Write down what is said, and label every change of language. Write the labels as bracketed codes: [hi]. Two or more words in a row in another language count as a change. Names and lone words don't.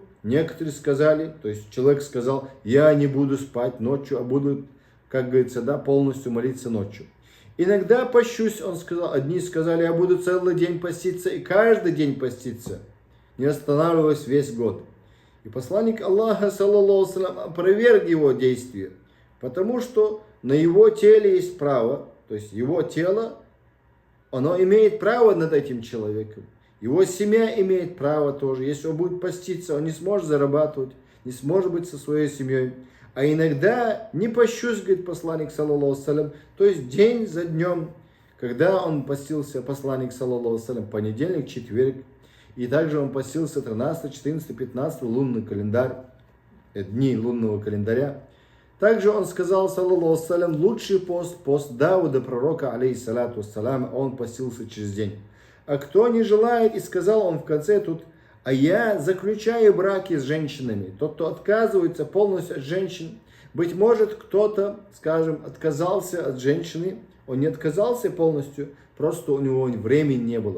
[ru] Некоторые сказали, то есть человек сказал, я не буду спать ночью, а буду, как говорится, да, полностью молиться ночью. Иногда пощусь, он сказал, одни сказали, я буду целый день поститься и каждый день поститься, не останавливаясь весь год. И посланник Аллаха, [ar] صلى الله عليه وسلم, [ru] опроверг его действия, потому что на его теле есть право, то есть его тело, оно имеет право над этим человеком. Его семья имеет право тоже. Если он будет поститься, он не сможет зарабатывать, не сможет быть со своей семьей. А иногда не пощусь, говорит посланник, [ar] صلى الله عليه وسلم, [ru] то есть день за днем, когда он постился, посланник, [ar] صلى الله عليه وسلم, [ru] понедельник, четверг, и также он постился 13, 14, 15 лунный календарь, дни лунного календаря. Также он сказал, [ar] صلى الله عليه وسلم, [ru] лучший пост, пост Дауда, пророка, [ar] عليه الصلاة والسلام, [ru] он постился через день. А кто не желает, и сказал он в конце тут, а я заключаю браки с женщинами. Тот, кто отказывается полностью от женщин, быть может, кто-то, скажем, отказался от женщины, он не отказался полностью, просто у него времени не было.